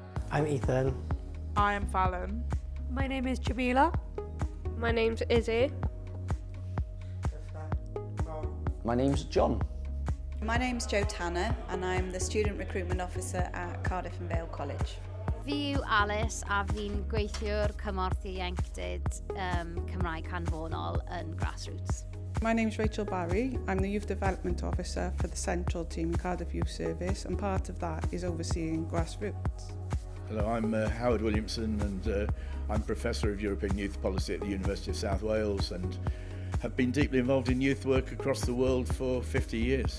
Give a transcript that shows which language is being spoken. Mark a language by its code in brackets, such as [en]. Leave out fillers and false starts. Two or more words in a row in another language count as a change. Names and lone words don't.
[en] I'm Ethan. I am Fallon. My name is Jamila. My name's Izzy. My name's John. My name's Jo Tanner and I'm the Student Recruitment Officer at Cardiff and Vale College. [cy] Fi yw Alice a fi'n gweithiwr cymorth iechyd Cymraeg hanfonol yn Grassroots. [en] My name's Rachel Barry. I'm the Youth Development Officer for the Central Team Cardiff Youth Service, and part of that is overseeing Grassroots. Hello, I'm Howard Williamson, and I'm Professor of European Youth Policy at the University of South Wales and have been deeply involved in youth work across the world for 50 years.